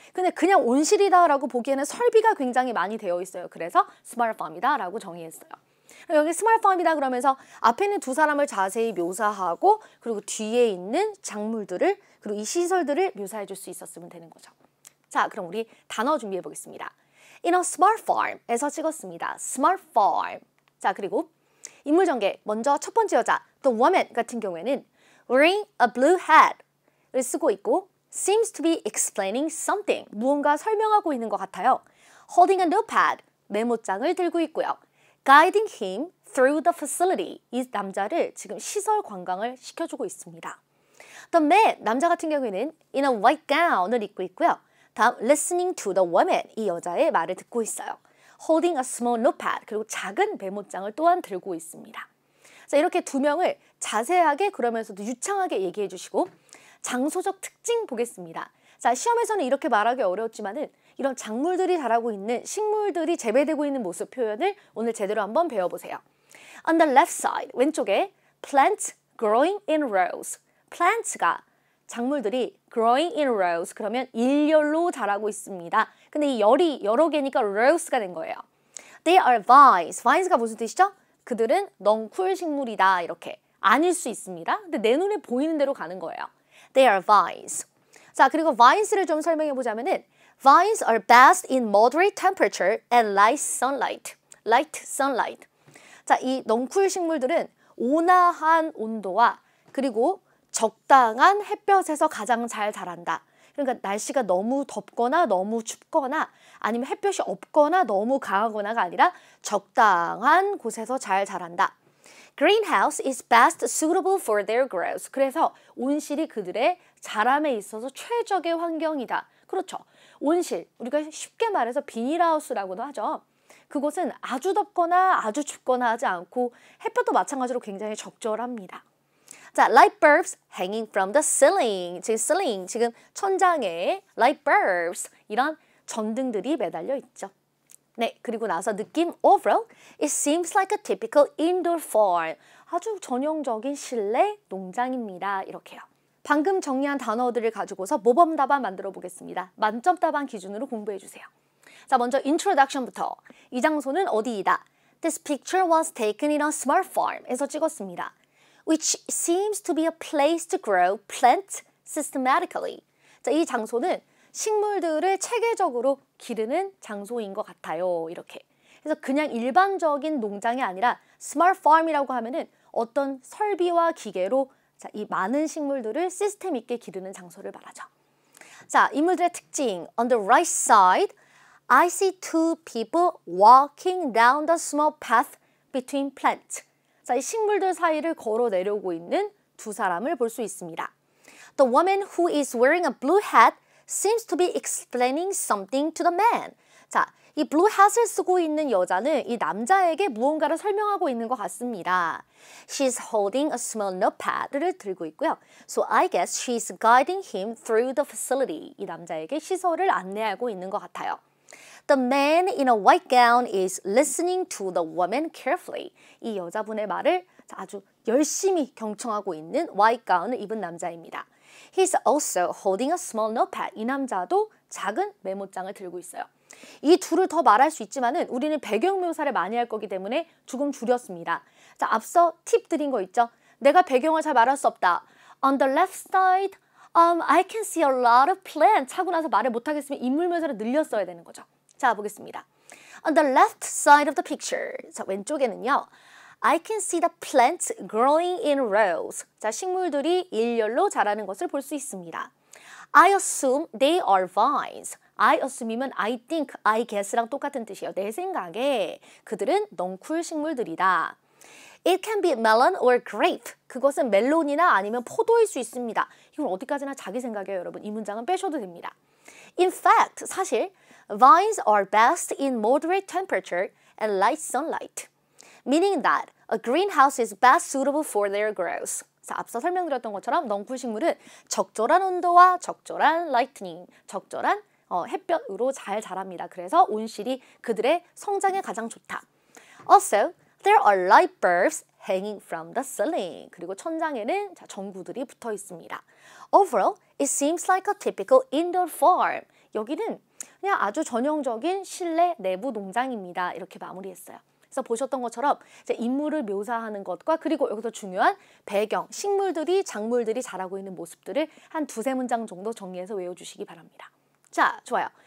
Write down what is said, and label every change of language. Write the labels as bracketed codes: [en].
[ko] 근데 그냥 온실이다라고 보기에는 설비가 굉장히 많이 되어 있어요. 그래서 스마트 팜이다라고 정의했어요. 여기 스마트 팜이다 그러면서 앞에 있는 두 사람을 자세히 묘사하고 그리고 뒤에 있는 작물들을 그리고 이 시설들을 묘사해 줄 수 있었으면 되는 거죠. 자, 그럼 우리 단어 준비해 보겠습니다. [en] In a smart farm에서 [ko] 찍었습니다. smart farm. 자, 그리고 인물 전개. 먼저 첫 번째 여자 [en] the woman [ko] 같은 경우에는 [en] wearing a blue hat [ko] 를 쓰고 있고 [en] seems to be explaining something [ko] 무언가 설명하고 있는 것 같아요. [en] holding a notepad [ko] 메모장을 들고 있고요. [en] guiding him through the facility [ko] 이 남자를 지금 시설 관광을 시켜주고 있습니다. [en] the man [ko] 남자 같은 경우에는 [en] in a white gown [ko] 을 입고 있고요. 다음 [en] listening to the woman [ko] 이 여자의 말을 듣고 있어요. [en] holding a small notepad [ko] 그리고 작은 메모장을 또한 들고 있습니다. 자, 이렇게 두 명을 자세하게 그러면서도 유창하게 얘기해 주시고 장소적 특징 보겠습니다. 자, 시험에서는 이렇게 말하기 어려웠지만은 이런 작물들이 자라고 있는 식물들이 재배되고 있는 모습 표현을 오늘 제대로 한번 배워보세요. [en] On the left side, [ko] 왼쪽에 [en] plants growing in rows. [ko] plants가 작물들이 [en] growing in rows [ko] 그러면 일렬로 자라고 있습니다. 근데 이 열이 여러 개니까 rows가 된 거예요. [en] They are vines. [ko] vines가 무슨 뜻이죠? 그들은 넝쿨 식물이다 이렇게 아닐 수 있습니다. 근데 내 눈에 보이는 대로 가는 거예요. [en] They are vines. [ko] 자, 그리고 [en] vines를 [ko] 좀 설명해 보자면은 [en] vines are best in moderate temperature and light sunlight. light sunlight. [ko] 자, 이 넝쿨 식물들은 온화한 온도와 그리고 적당한 햇볕에서 가장 잘 자란다. 그러니까 날씨가 너무 덥거나 너무 춥거나 아니면 햇볕이 없거나 너무 강하거나가 아니라 적당한 곳에서 잘 자란다. [en] Greenhouse is best suitable for their growth. [ko] 그래서 온실이 그들의 자람에 있어서 최적의 환경이다. 그렇죠. 온실, 우리가 쉽게 말해서 비닐하우스라고도 하죠. 그곳은 아주 덥거나 아주 춥거나 하지 않고 햇볕도 마찬가지로 굉장히 적절합니다. [en] 자, light bulbs hanging from the ceiling. [ko] 지금 천장에 light bulbs 이런 전등들이 매달려 있죠. 네, 그리고 나서 느낌 [en] overall, it seems like a typical indoor farm. [ko] 아주 전형적인 실내 농장입니다. 이렇게요. 방금 정리한 단어들을 가지고서 모범 답안 만들어 보겠습니다. 만점 답안 기준으로 공부해 주세요. 자, 먼저 introduction부터. 이 장소는 어디이다? [en] This picture was taken in a small farm에서 [ko] 찍었습니다. [en] Which seems to be a place to grow plants systematically. [ko] 자, 이 장소는 식물들을 체계적으로 기르는 장소인 것 같아요. 이렇게. 그래서 그냥 일반적인 농장이 아니라 smart farm이라고 하면은 어떤 설비와 기계로 자, 이 많은 식물들을 시스템 있게 기르는 장소를 말하죠. 자, 인물들의 특징. [en] On the right side, I see two people walking down the small path between plants. [ko] 자, 이 식물들 사이를 걸어 내려오고 있는 두 사람을 볼 수 있습니다. [en] The woman who is wearing a blue hat seems to be explaining something to the man. [ko] 자, 이 blue hat을 쓰고 있는 여자는 이 남자에게 무언가를 설명하고 있는 것 같습니다. [en] She's holding a small notepad [ko] 를 들고 있고요. [en] So I guess she's guiding him through the facility. [ko] 이 남자에게 시설을 안내하고 있는 것 같아요. [en] The man in a white gown is listening to the woman carefully. [ko] 이 여자분의 말을 아주 열심히 경청하고 있는 [en] white gown [ko] 을 입은 남자입니다. [en] He's also holding a small notepad. [ko] 이 남자도 작은 메모장을 들고 있어요. 이 둘을 더 말할 수 있지만은 우리는 배경 묘사를 많이 할 거기 때문에 조금 줄였습니다. 자, 앞서 팁 드린 거 있죠? 내가 배경을 잘 말할 수 없다. [en] On the left side, I can see a lot of plants. [ko] 하고 나서 말을 못하겠으면 인물 묘사를 늘렸어야 되는 거죠. 자, 보겠습니다. [en] On the left side of the picture. [ko] 자, 왼쪽에는요. [en] I can see the plants growing in rows. [ko] 자, 식물들이 일렬로 자라는 것을 볼 수 있습니다. [en] I assume they are vines. I assume이면 I think, I guess랑 [ko] 똑같은 뜻이에요. 내 생각에 그들은 넝쿨 식물들이다. [en] It can be melon or grape. [ko] 그것은 멜론이나 아니면 포도일 수 있습니다. 이건 어디까지나 자기 생각이에요, 여러분. 이 문장은 빼셔도 됩니다. [en] In fact, [ko] 사실 [en] vines are best in moderate temperature and light sunlight. Meaning that a greenhouse is best suitable for their growth. [ko] 자, 앞서 설명드렸던 것처럼 넝쿨 식물은 적절한 온도와 적절한 라이트닝, 적절한 햇볕으로 잘 자랍니다. 그래서 온실이 그들의 성장에 가장 좋다. [en] Also, there are light bulbs hanging from the ceiling. [ko] 그리고 천장에는 전구들이 붙어 있습니다. [en] Overall, it seems like a typical indoor farm. [ko] 여기는 그냥 아주 전형적인 실내 내부 농장입니다. 이렇게 마무리했어요. 그래서 보셨던 것처럼 이제 인물을 묘사하는 것과 그리고 여기서 중요한 배경, 식물들이, 작물들이 자라고 있는 모습들을 한 두세 문장 정도 정리해서 외워주시기 바랍니다. 자, 좋아요.